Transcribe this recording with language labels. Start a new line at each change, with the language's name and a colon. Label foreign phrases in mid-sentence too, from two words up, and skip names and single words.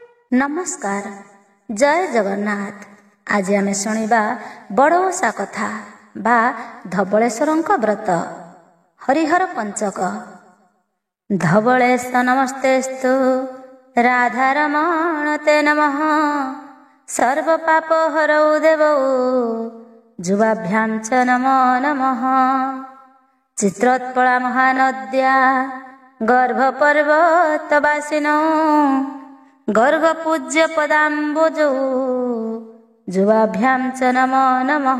Odia: ନମସ୍କାର, ଜୟ ଜଗନ୍ନାଥ। ଆଜ ଆମେ ଶୁଣିବା ବଡ଼ ଓଷା କଥା ବା ଧବଳେଶ୍ୱରଙ୍କ ବ୍ରତ। ହରିହର ପଞ୍ଚକ।
Sanskrit: धवलेश नमस्तेस्तु राधारमण ते नमः। सर्व पाप हरौ देवौ जुवाभ्यां च नमो नमः। चित्रोत्पला महानद्या गर्भपर्वतवासिनौ गर्ग पूज्य पदाम्बुजौ जुवाभ्यां च नमो नमः।